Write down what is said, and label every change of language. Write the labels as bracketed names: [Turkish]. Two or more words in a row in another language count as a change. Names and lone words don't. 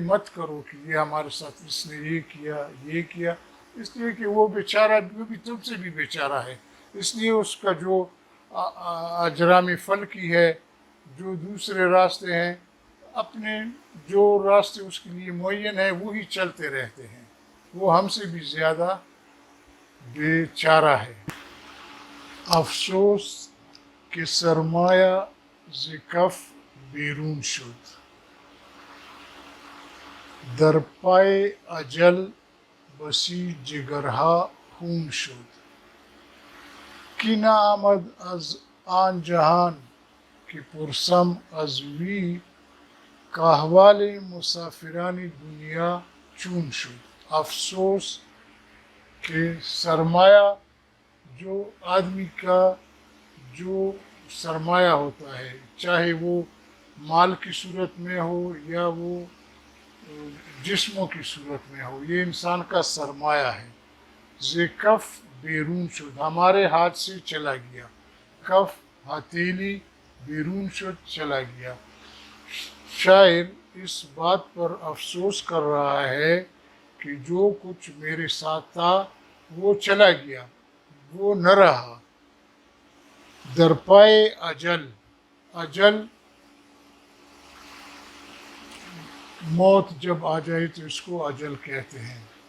[Urdu] مت کرو کہ یہ ہمارے ساتھ اس نے یہ کیا، اس لیے کہ وہ بیچارہ بھی تم سے بھی بیچارہ ہے، اس لیے اس کا جو اجرام فلکی ہے، جو دوسرے راستے ہیں، اپنے جو راستے اس کے لیے معین ہیں وہی چلتے رہتے ہیں، وہ ہم سے بھی زیادہ بیچارہ ہے۔ [Persian] افسوس کہ سرمایہ ز کف بیرون شد، در پای اجل بسی جگرها خون شد، کی نہ آمد از آن جہان کہ پرسم از وی، کاحوال مسافرانی دنیا چون شد۔ افسوس کہ سرمایہ [Urdu] جو آدمی کا جو سرمایہ ہوتا ہے، چاہے وہ مال کی صورت میں ہو یا وہ جسموں کی صورت میں ہو، یہ انسان کا سرمایہ ہے، [Persian] ز کف بیرون شد، [Urdu] ہمارے ہاتھ سے چلا گیا، کف ہتھیلی، [Persian] بیرون شد [Urdu] چلا گیا۔ شاعر اس بات پر افسوس کر رہا ہے کہ جو کچھ میرے ساتھ تھا وہ چلا گیا، وہ نہ رہا۔ [Persian] در پائے اجل، [Urdu] اجل موت جب آ جائے تو اس کو اجل کہتے ہیں۔